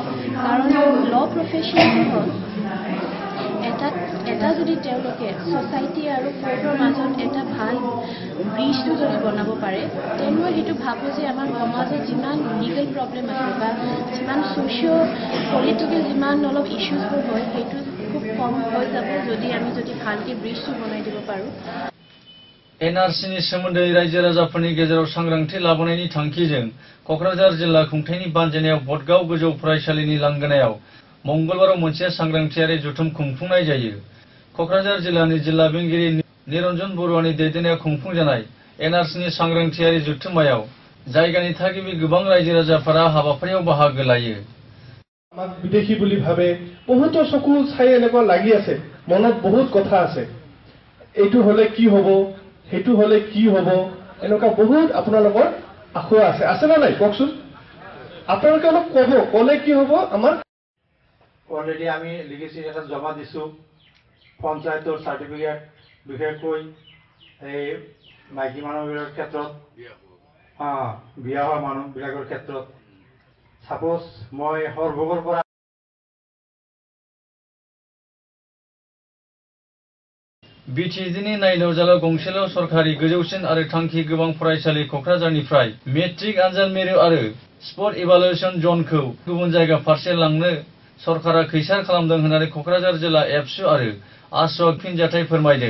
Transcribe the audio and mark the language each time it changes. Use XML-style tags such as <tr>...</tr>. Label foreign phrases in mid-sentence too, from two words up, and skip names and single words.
<as>কাৰণ</as> <en>law profession</en> <as>হ'ল এটা যদি তেওঁলোকে ছ'চাইটি আৰু কোৰ্টৰ মাজত এটা ভাল ব্ৰিজটো যদি বনাব পাৰে, তেন্তে মই সেইটো ভাবোঁ যে আমাৰ সমাজত যিমান</as> <en>legal problem</en> <as>আছে বা যিমান</as> <en>socio political</en> <as>যিমান অলপ ইছ্যুজবোৰ হয় সেইটো খুব কম হৈ যাব যদি ভালকৈ ব্ৰিজটো বনাই দিব পাৰোঁ।</as> <brx>NRCनि सोमोन्दै रायजो राजाफोरनि गेजेराव सांग्रांथि लाबोनायनि थांखिजों क'क्राझार जिल्ला खुंथायनि बानजायनायाव बदगाव गोजौ फरायसालिनि लांगोनायाव मंगलबाराव मोनसे सांग्रांथियारि जथुम खुंफुंनाय जायो। क'क्राझार जिल्लानि जिल्ला बेंगिरि निरन्जन बरुवानि दैदेननायाव खुंफुंजानाय NRCनि सांग्रांथियारि जथुम्मायाव जायगानि थागिबि गोबां रायजो राजाफोरा हाबाफारियाव बाहागो लायो।</brx> <as>আমাক বিদেশী বুলি ভাবে, বহুতো চকু চাই এনেকুৱা লাগি আছে, মনত বহুত কথা আছে, এইটো হলে কি হব, সেইটো হলে কি হব, এনেকুৱা বহুত আপোনালোকৰ আশা আছে না নাই কওকচোন? আপোনালোকে অলপ ক'লে কি হব? আমাৰ অলৰেডি আমি লিগেচি এটা জমা দিছো পঞ্চায়তৰ চাৰ্টিফিকেট, বিশেষকৈ এই মাইকী মানুহবিলাকৰ ক্ষেত্ৰত, বিয়া হোৱা মানুহবিলাকৰ ক্ষেত্ৰত। সাপোজ মই হৰভোগৰ পৰা</as> <brx>बिटिएडिनि नायल' जाल' गंसेल' सरखारि गोजौसिन आरो थांखि गोबां फरायसालि क'क्राझारनिफ्राय मेट्रिक आनजाद मिरु आरो</brx> <en>spot evaluation</en> <brx>जनखौ गुबुन जायगा फारसे लांनो सरकारा खैसार खालामदों होननानै क'क्राझार जिल्ला एबसु आरो आसुआ फिनजाथाय फोरमायदों।</brx>